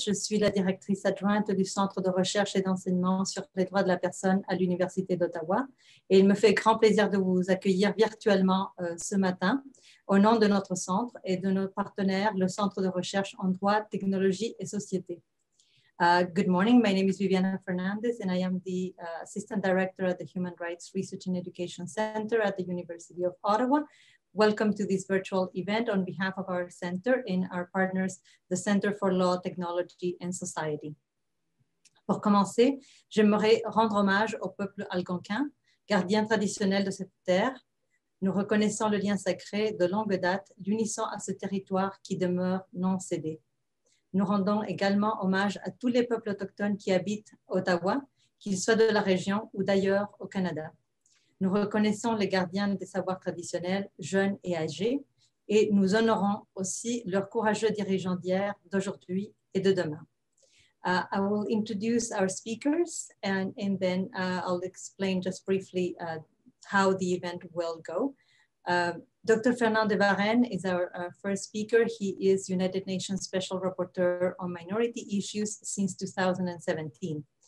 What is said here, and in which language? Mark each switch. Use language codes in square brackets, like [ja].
[fr] Je suis la directrice adjointe du Centre de recherche et d'enseignement sur les droits de la personne à l'Université d'Ottawa. Et il me fait grand plaisir de vous accueillir virtuellement ce matin au nom de notre centre et de nos partenaires, le Centre de recherche en droit, technologie et société. [en] Good morning. My name is Viviana Fernandez, and I am the Assistant Director at the Human Rights Research and Education Center at the University of Ottawa. Welcome to this virtual event on behalf of our center and our partners, the Center for Law, Technology and Society. [fr] Pour commencer, j'aimerais rendre hommage au peuple algonquin, gardien traditionnel de cette terre. Nous reconnaissons le lien sacré de longue date, l'unissant à ce territoire qui demeure non cédé. Nous rendons également hommage à tous les peuples autochtones qui habitent Ottawa, qu'ils soient de la région ou d'ailleurs au Canada. Nous reconnaissons les gardiens des savoirs traditionnels, jeunes et âgés, et nous honorons aussi leurs courageux dirigeants d'hier, d'aujourd'hui et de demain. [en] I will introduce our speakers and then I'll explain just briefly how the event will go. Dr. Fernand de Varennes is our first speaker. He is United Nations Special Rapporteur on Minority Issues since 2017.